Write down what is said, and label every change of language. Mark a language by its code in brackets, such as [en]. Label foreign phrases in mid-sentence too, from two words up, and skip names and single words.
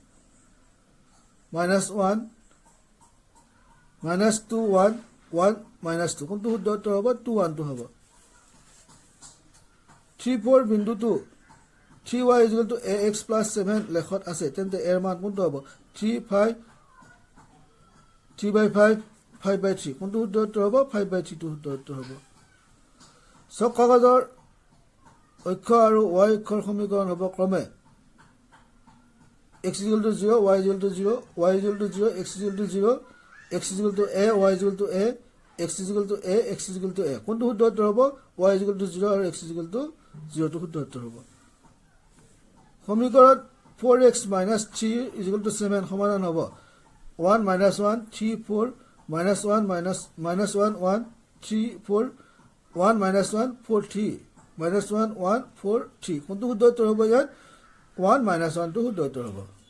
[as] -1 -2 1 1 -2 কোনটো শুদ্ধ উত্তৰ হ'ব 2 1 টো হ'ব 3 4 বিন্দুটো 3y = ax + 7 লেখত আছে তেন্তে এৰ মান কোনটো হ'ব 3 5 3/5 5/3 কোনটো শুদ্ধ উত্তৰ হ'ব 5/3 টো শুদ্ধ উত্তৰ হ'ব চক কাগজৰ অক্ষ আৰু y অক্ষৰ সমীকৰণ হ'ব ক্ৰমে x = 0 y = 0 y = 0 x = 0 x = a y = a x = a x = a কোনটো শুদ্ধ উত্তৰ হ'ব y = 0 আৰু x = 0 টো শুদ্ধ উত্তৰ হ'ব সমীকৰণ 4x - 3 = 7 সমাধান হ'ব 1 - 1 3 4 -1 -1 1 3 4 1 - 1 4 3 -1 1 4 3 কোনটো শুদ্ধ উত্তৰ হ'ব ইয়াত 1 - 1 টো শুদ্ধ উত্তৰ হ'ব